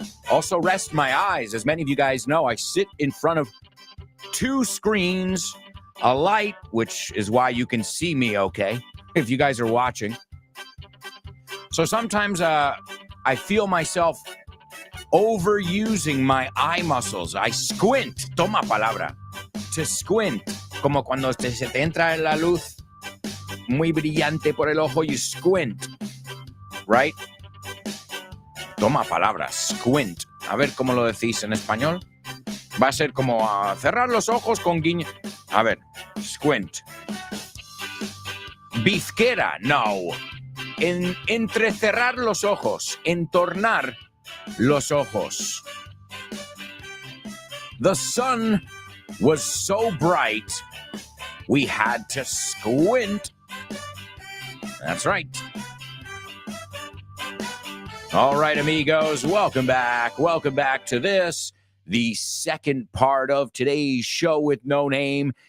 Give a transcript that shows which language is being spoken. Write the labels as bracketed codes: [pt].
[en] Also rest my eyes. As many of you guys know, I sit in front of 2 screens, a light, which is why you can see me okay, if you guys are watching. So sometimes I feel myself overusing my eye muscles. I squint. Toma palabra. To squint. [es] Como cuando se te entra la luz muy brillante por el ojo, you squint, right? Toma palabra, squint. A ver cómo lo decís en español. Va a ser como cerrar los ojos con guiño. A ver, squint. Bizquera, no. Entrecerrar los ojos, entornar los ojos. [en] The sun was so bright, we had to squint. That's right. All right, amigos, welcome back. Welcome back to this, the second part of today's show with no name.